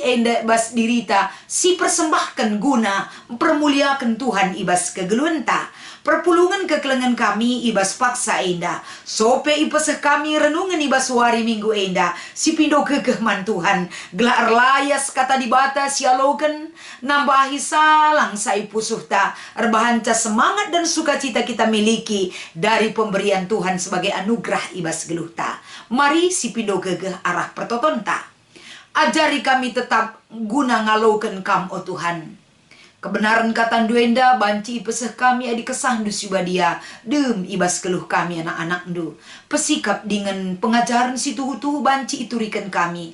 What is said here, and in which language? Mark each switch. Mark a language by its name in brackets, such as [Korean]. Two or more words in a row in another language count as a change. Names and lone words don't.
[Batak Karo] enda bas dirita si persembahkan guna permuliakan Tuhan ibas kegeluan ta perpulungan kekelengan kami ibas paksa enda sope ipeseh kami renungan ibas wari minggu enda si pindo gegeh man Tuhan gelar layas kata dibata sialoken nambahi salang sai pusuh ta erbahanca [Indonesian] semangat dan sukacita kita miliki dari pemberian Tuhan sebagai anugerah [Batak Karo] ibas geluh ta. Mari si pindo gegeh arah pertoton ta. Ajari kami tetap guna ngalaukan kam o Tuhan. Kebenaran kata duenda banci peseh kami adi kesah du sibadia dem ibas geluh kami anak-anak du. Pesikap [Indonesian] dengan pengajaran [Batak Karo] si tuhu-tuhu banci iturikan kami.